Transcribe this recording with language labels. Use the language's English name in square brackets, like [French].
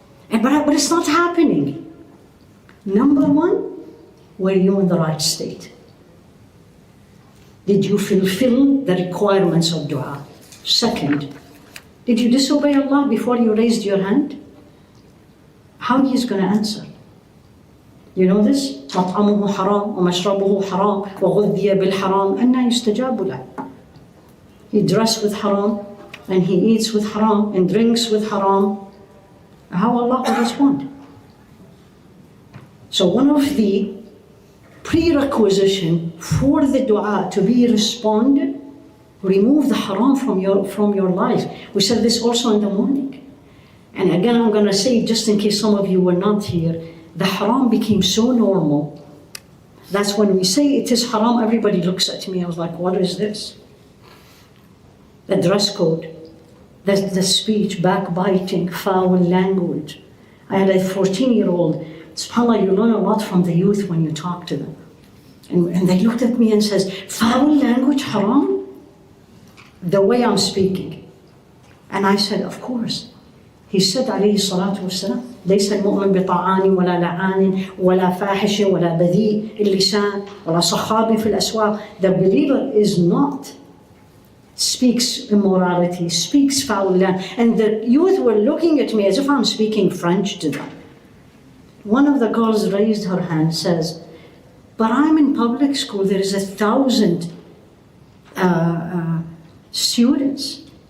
[English] But it's not happening. Number one, were you in the right state? Did you fulfill the requirements of dua? Second, did you disobey Allah before you raised your hand? How He is going to answer? You know this? [Arabic] مطعمه حرام ومشربه حرام وغذي بالحرام أنى يستجاب له. [English] He dresses with haram and he eats with haram and drinks with haram. How Allah will respond? So one of the prerequisition for the dua to be responded, remove the haram from your life. We said this also in the morning. And again, I'm going to say, just in case some of you were not here, the haram became so normal. That's when we say it is haram, everybody looks at me. I was like, what is this? The dress code, the speech, backbiting, foul language. I had a 14-year-old. SubhanAllah, you learn a lot from the youth when you talk to them. And they looked at me and says, foul language, haram? The way I'm speaking. And I said, of course. He said, [Arabic] عليه الصلاة والسلام, ليس المؤمن بطعان ولا لعان ولا فاحش ولا بذيء اللسان ولا صخاب في الأسواق. [English] The believer is not speaks immorality, speaks foul language. And the youth were looking at me as if I'm speaking French to them. One of the girls raised her hand and says, but I'm in public school, there is 1,000 students.